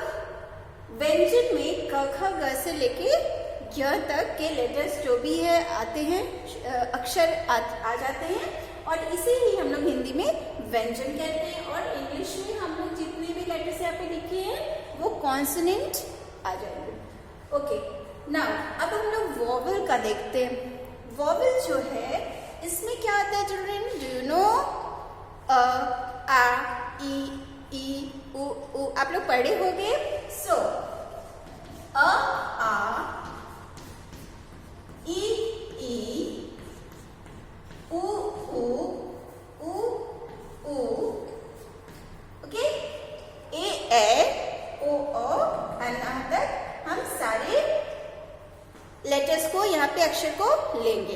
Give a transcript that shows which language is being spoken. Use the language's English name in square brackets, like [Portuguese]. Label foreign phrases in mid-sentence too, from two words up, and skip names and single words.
[Hindi] व्यंजन में क ख ग से लेके ज्ञ तक के लेटर्स जो भी है आते हैं, अक्षर आ जाते हैं, और इसे ही हम लोग हिंदी में व्यंजन कहते हैं, और इंग्लिश में हम लोग जितने भी लेटर्स यहाँ पे लिखे हैं वो कॉन्सोनेंट आ जाएंगे। [English] okay, now [Hindi] अब हम लोग वॉवल का देखते हैं। वॉवल जो है इसमें क्या आता है [English] children, do you know? [Hindi] अ, आ, ई, उ, आप लोग पढ़े होंगे। सो अ, आ, ई, उ, ओके, ए, ओ, एंड यहाँ तक हम सारे लेटर्स को, यहाँ पे अक्षर को लेंगे।